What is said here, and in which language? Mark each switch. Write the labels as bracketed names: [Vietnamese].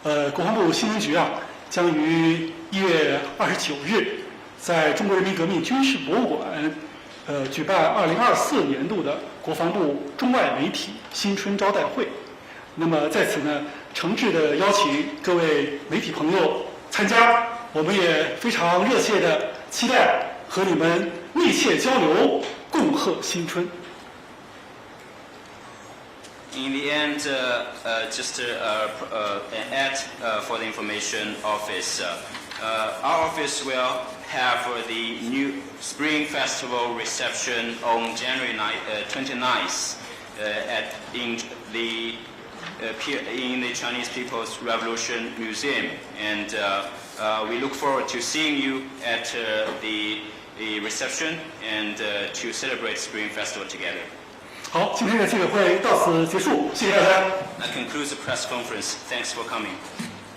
[Chinese] 国防部新闻局啊，将于1月29日在中国人民革命军事博物馆，举办2024年度的国防部中外媒体新春招待会。那么在此呢，诚挚的邀请各位媒体朋友参加，我们也非常热切的期待和你们密切交流，共贺新春。 [English] In the end, just an ad for the information office. Our office will have the new Spring Festival reception on January 29th in the Chinese People's Revolution Museum, and we look forward to seeing you at the reception and to celebrate Spring Festival together. [Chinese] 好，今天的记者会到此结束，谢谢大家。 [English] That concludes the press conference. Thanks for coming.